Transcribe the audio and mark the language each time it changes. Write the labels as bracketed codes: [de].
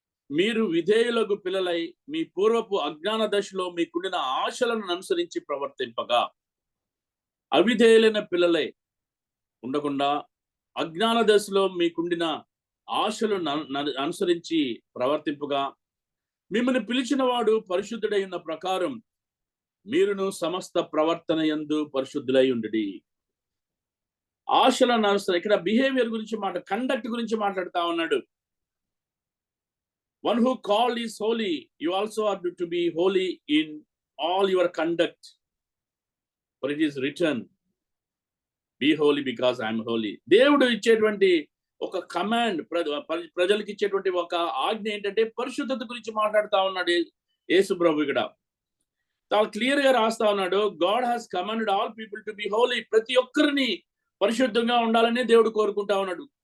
[te] మీరు విధేయులకు పిల్లలై మీ పూర్వపు అజ్ఞాన దశలో మీకుండిన ఆశలను అనుసరించి ప్రవర్తింపగా, అవిధేయులైన పిల్లలై ఉండకుండా అజ్ఞాన దశలో మీకుండిన ఆశలను అనుసరించి ప్రవర్తింపుగా, మిమ్మల్ని పిలిచిన వాడు పరిశుద్ధుడై ఉన్న ప్రకారం మీరును సమస్త ప్రవర్తన యందు పరిశుద్ధులై ఉండుడి. ఆశలను అనుసరి ఇక్కడ బిహేవియర్ గురించి కండక్ట్ గురించి మాట్లాడుతా ఉన్నాడు. [en] One who called is holy, you also are to be holy in all your conduct. For it is written, be holy because I am holy. [te] దేవుడు ఇచ్చేటువంటి ఒక కమాండ్, ప్రజలకు ఇచ్చేటువంటి ఒక ఆజ్ఞ ఏంటంటే పరిశుద్ధత గురించి మాట్లాడుతా ఉన్నాడు యేసు ప్రభు. ఇక్కడ చాలా క్లియర్ గా రాస్తా ఉన్నాడు, [en] God has commanded all people to be holy. [te] ప్రతి ఒక్కరిని పరిశుద్ధంగా ఉండాలని దేవుడు కోరుకుంటా ఉన్నాడు.